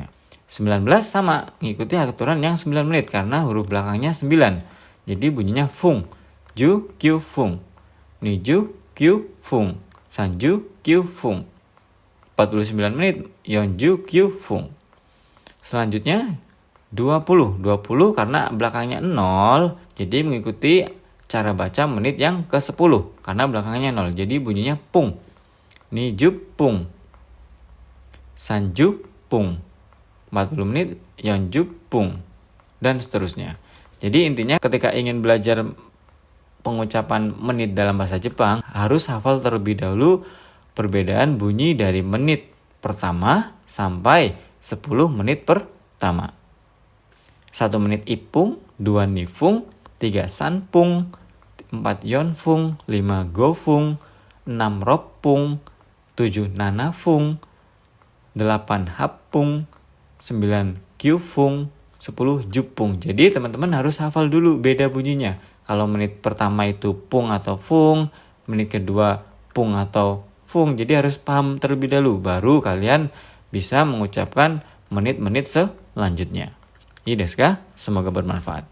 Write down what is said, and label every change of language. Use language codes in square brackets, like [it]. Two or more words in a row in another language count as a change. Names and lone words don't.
[id] 19 sama, mengikuti aturan yang 9 menit karena huruf belakangnya 9. Jadi bunyinya [ja] 分、十九分. 二十九分。三十九分. 49 menit 四十九分. [id] Selanjutnya 20 karena belakangnya 0, jadi mengikuti cara baca menit yang ke-10 karena belakangnya 0, jadi bunyinya pung. [ja] 二十分。三十分. [id] 40 menit [ja] 四十分, [id] dan seterusnya. Jadi intinya ketika ingin belajar pengucapan menit dalam bahasa Jepang, harus hafal terlebih dahulu perbedaan bunyi dari menit pertama sampai 10 menit pertama. [ja] 1 menit 一分、2 二分、3 三分、4 四分、5 五分、6 六分、7 七分、8 八分、9 九分、10 十分. [id] Jadi teman-teman harus hafal dulu beda bunyinya. Kalau menit pertama itu pung atau fung, menit kedua pung atau fung. Jadi harus paham terlebih dahulu, baru kalian bisa mengucapkan menit-menit selanjutnya. [ja] ですか? [id] Semoga bermanfaat.